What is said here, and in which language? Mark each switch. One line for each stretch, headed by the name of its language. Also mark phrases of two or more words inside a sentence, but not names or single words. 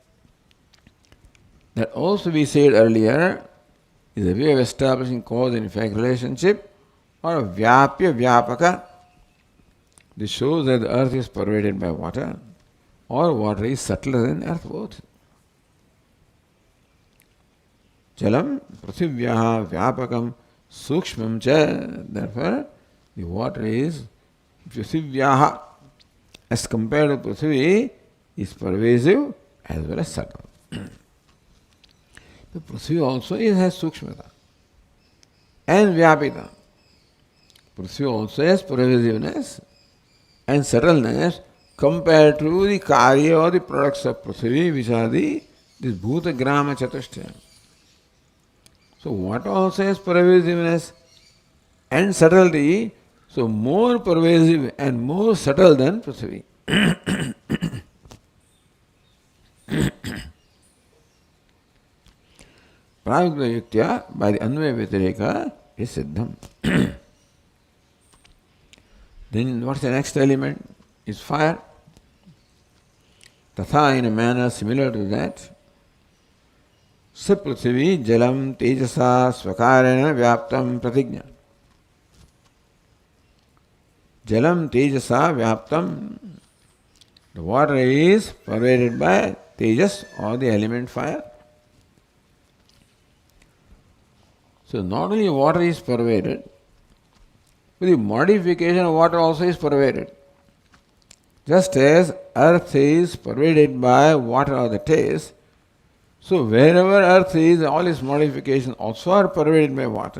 English: That also we said earlier is a way of establishing cause and effect relationship, or
Sanskrit: Vyapya Vyapaka.
English: This shows that the earth is pervaded by water, or water is subtler than earth both.
Sanskrit: Jalam prithivyaha vyapakam sukshmam cha.
English: Therefore, the water is prithivyaha, as compared to Prithvi, is pervasive as well as subtle. The Prithvi also has sukshmata and vyapita. Prithvi also has pervasiveness and subtleness compared to the karya or the products of Prithvi, which are this
Sanskrit: bhuta grama chatushtaya.
English: So water also has pervasiveness and subtlety, so more pervasive and more subtle than Prithvi.
Sanskrit: Pravigna yuktya,
English: by the
Sanskrit: Anvaya Vyatireka,
English: is siddham. Then what's the next element? Is fire. Tatha, in a manner similar to that.
Sanskrit: Saprithvi jalam tejasa svakarena vyaptam pratigna. Jalam tejasa vyaptam.
English: The water is pervaded by tejas or the element fire. So not only water is pervaded, but the modification of water also is pervaded. Just as earth is pervaded by water or the taste, so wherever earth is, all its modifications also are pervaded by water.